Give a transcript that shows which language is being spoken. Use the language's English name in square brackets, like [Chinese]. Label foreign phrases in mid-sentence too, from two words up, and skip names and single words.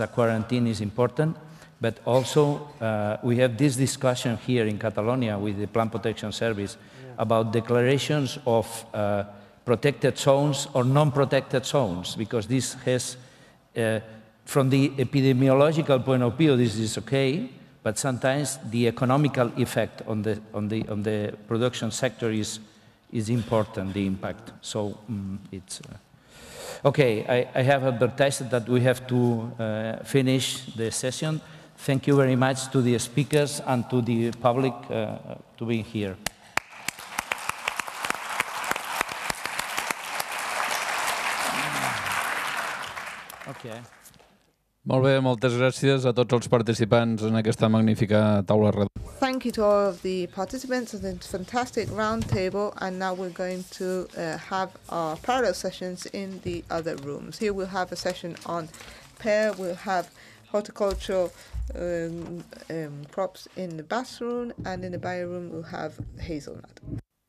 [English] quarantine is important, but also we have this discussion here in Catalonia with the Plant Protection Service about declarations of protected zones or non-protected zones, because this has, from the epidemiological point of view, this is okay, but sometimes the economical effect on the production sector is important, the impact. So it's okay. I have advertised that we have to finish the session. Thank you very much to the speakers and to the public to be here. Okay. [Catalan] Molt bé, moltes gràcies a tots els participants en aquesta magnífica taula redonda. [English] Thank you to all of the participants in this fantastic round table, and now we're going to have our parallel sessions in the other rooms. Here we'll have a session on pear, we'll have horticultural crops in the bathroom, and in the bio room we'll have hazelnut.